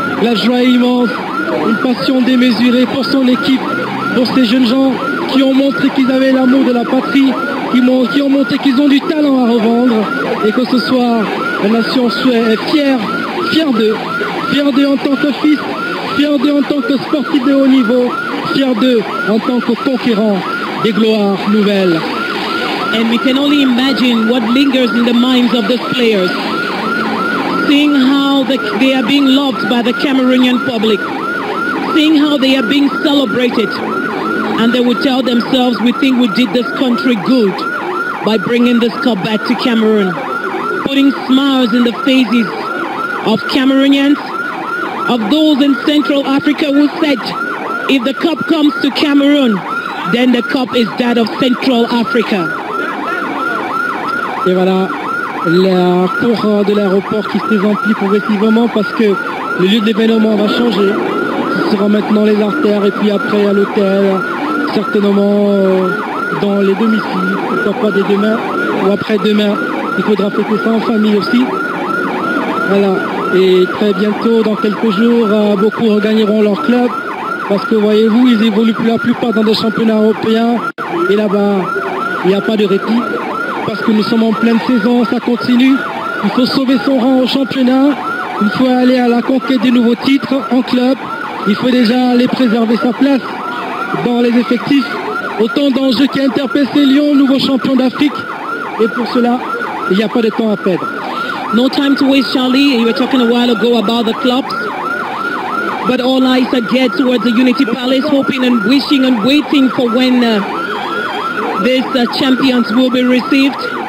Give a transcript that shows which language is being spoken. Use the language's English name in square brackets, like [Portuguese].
[French] La joie est immense, une passion démesurée pour son équipe, pour ces jeunes gens qui ont montré qu'ils avaient l'amour de la patrie, qui ont montré qu'ils ont du talent à revendre et que ce soir, la nation est fière d'eux en tant que fils, fière d'eux en tant que sportifs de haut niveau, fière d'eux en tant que conquérants des gloires nouvelles. [English] And we can only imagine what lingers in the minds of those players. Seeing how they are being loved by the Cameroonian public. Seeing how they are being celebrated. And they would tell themselves, we think we did this country good by bringing this cup back to Cameroon. Putting smiles in the faces of Cameroonians, of those in Central Africa who said, if the cup comes to Cameroon, then the cup is that of Central Africa. [French] Et voilà, la cour de l'aéroport qui se remplit progressivement parce que le lieu de l'événement va changer. Ce sera maintenant les artères et puis après à l'hôtel, certainement dans les domiciles, pourquoi pas dès demain ou après-demain. Il faudra fêter ça en famille aussi. Voilà, et très bientôt, dans quelques jours, beaucoup regagneront leur club parce que voyez-vous, ils évoluent pour la plupart dans des championnats européens et là-bas, il n'y a pas de répit. Parce que nous sommes en pleine saison, ça continue. Il faut sauver son rang au championnat. Il faut aller à la conquête des nouveaux titres en club. Il faut déjà aller préserver sa place dans les effectifs. Autant d'enjeux qui interpellent ces Lions, nouveaux champions d'Afrique. Et pour cela, il n'y a pas de temps à perdre. [English] No time to waste, Charlie. You were talking a while ago about the clubs. But all eyes are geared towards the Unity Palace, hoping and wishing and waiting for when these champions will be received.